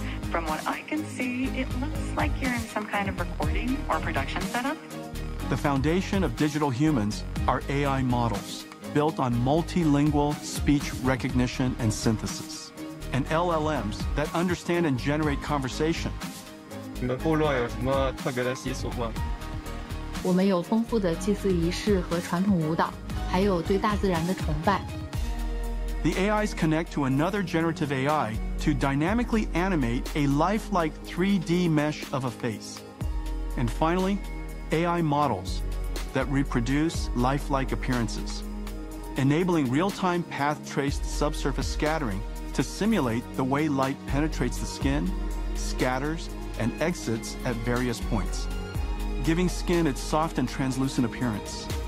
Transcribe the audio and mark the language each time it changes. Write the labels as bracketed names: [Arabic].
[English] From what I can see, it looks like you're in some kind of recording or production setup. The foundation of digital humans are AI models, built on multilingual speech recognition and synthesis, and LLMs that understand and generate conversation. [Chinese] 你们部落有什么特别的习俗吗？我们有丰富的祭祀仪式和传统舞蹈，还有对大自然的崇拜。 [English] The AIs connect to another generative AI to dynamically animate a lifelike 3D mesh of a face. And finally, AI models that reproduce lifelike appearances, enabling real-time path-traced subsurface scattering to simulate the way light penetrates the skin, scatters, and exits at various points, giving skin its soft and translucent appearance.